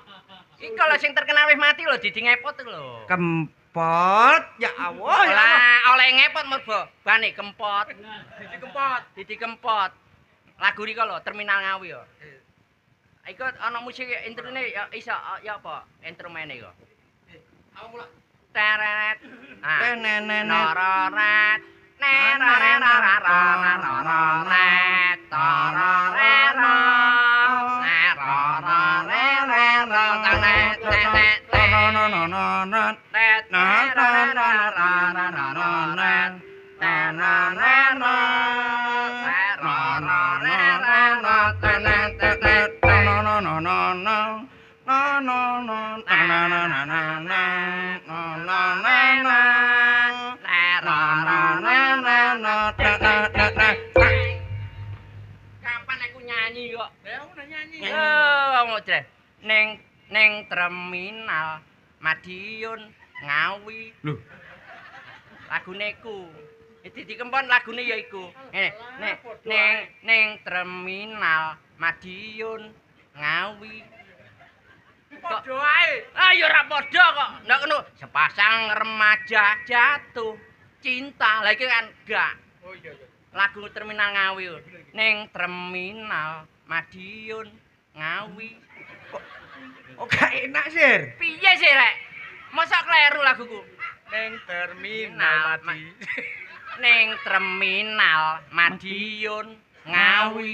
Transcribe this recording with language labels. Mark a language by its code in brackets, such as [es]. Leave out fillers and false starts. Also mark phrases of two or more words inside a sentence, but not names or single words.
[jv] Iki kalau sing terkenal wis mati lho Didi Ngepot iku lho. Kempot. Ya Allah. ya Allah. Lah oleh ngepot mergo bane kempot. Didi Kempot. Lagu iki lho Terminal Ngawi yo. Iku ana musik introne ya iso ya apa instrumene iku. Teret. Tenenenet. Nororet. Nerarerarararararet. Tororero. Nerorerero. Tenet, tenet, tenet. Nononononon. Tet, nerarerararararet. Nerorero. Nerorerero. Tenet, tetet, tenet. Nononononon. Nononon. Kapan aku nyanyi kok? [id] Ya udah nyanyi. [jv] Oh, ning terminal Madiun Ngawi. Lho. Lagune ku. Didi Kempot lagune ya iku. Ning terminal Madiun Ngawi. Padha ae. Ah ya ora padha kok. Ndak ngono. [id] Sepasang remaja jatuh cinta. [jv] Lah iki kan gak. Oh iya iya. Lagu Terminal Ngawi. Ning terminal Madiun Ngawi. Oh gak enak, Sir. Piye sih rek? Masa kleru laguku? Ning terminal Madi. Ning terminal Madiun Ngawi.